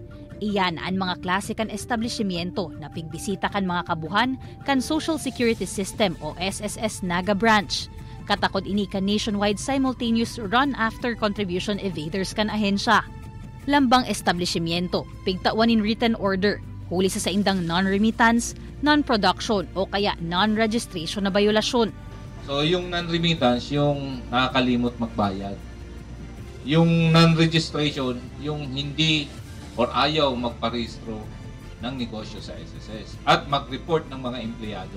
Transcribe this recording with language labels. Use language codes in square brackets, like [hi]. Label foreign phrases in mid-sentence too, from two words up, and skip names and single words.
[bik] Iyan ang mga klase kan establishmento na pigbisita kan mga kabuhan kan Social Security System o SSS Naga Branch. Katakod ini kan [en] nationwide simultaneous run after contribution evaders [bik] kan ahensya. Lambang establishmento, pigtawan in [en] written order, [bik] huli sa indang [en] non-remittance, non-production [bik] o kaya non-registration na violasyon. [tl] So yung non-remittance, yung nakakalimot magbayad. Yung non-registration, yung hindi or ayaw magparehistro ng negosyo sa SSS at mag-report ng mga empleyado.